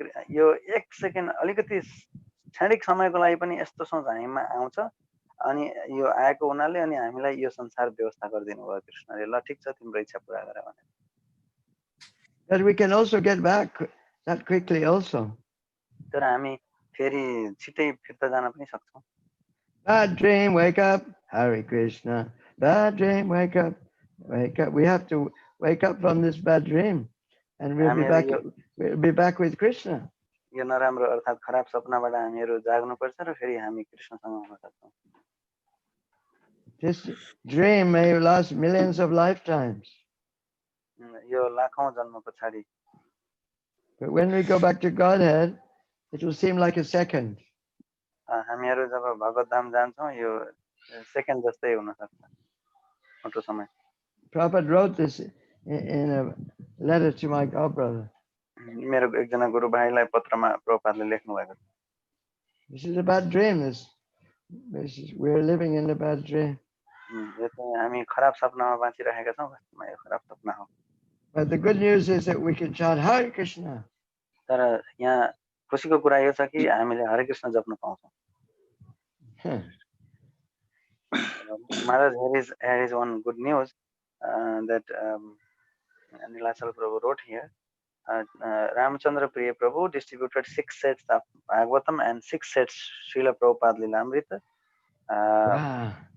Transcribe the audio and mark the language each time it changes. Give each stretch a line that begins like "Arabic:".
Nepali: यो एक सेकेन्ड अलिकति क्षणिक समयको लागि पनि यस्तो सोच हामीमा आउँछ अनि यो आएको हुनाले अनि हामीलाई यो संसार व्यवस्था गरिदिनु भयो कृष्णले. ल ठीक छ तिम्रो इच्छा पूरा गर भने.
English: But we can also get back that quickly also.
Nepali: तर हामी फेरि छिटै फिर्ता जान पनि सक्छौं.
English: Bad dream, wake up, Hare Krishna. Bad dream, wake up, wake up. We have to wake up from this bad dream, and we'll be back with Krishna.
Nepali: यो नराम्रो अर्थात खराब सपनाबाट हामीहरू जाग्नुपर्छ र फेरि हामी कृष्णसँग हुन सक्छौं.
English: This dream may last millions of lifetimes.
Nepali: यो लाखौं जन्म पछाडि.
English: But when we go back to Godhead, it will seem like a second.
Nepali: हामीहरू जब भगवत धाम जान्छौं यो सेकेन्ड जस्तै हुन सक्छ. छोटो समय.
English: Prabhupada wrote this in a letter to my godbrother.
Nepali: मेरो एकजना गुरु भाइलाई पत्रमा प्रभुपादले लेख्नु भएको छ.
English: This is a bad dream. We're living in a bad dream.
Nepali: यो चाहिँ हामी खराब सपनामा बाँचिरहेका छौं. वास्तवमा यो खराब सपना हो.
English: But the good news is that we can chant Hare Krishna.
Nepali: तर यहाँ खुसीको कुरा यो छ कि हामीले हरे Krishna जप्न पाउँछौं.
English: Maharaj, here is one good news that Nilachal Prabhu wrote here. Ramchandra Priya Prabhu distributed 6 sets of Bhagavatam and 6 sets Srila Prabhupada Lilamrita. Wow.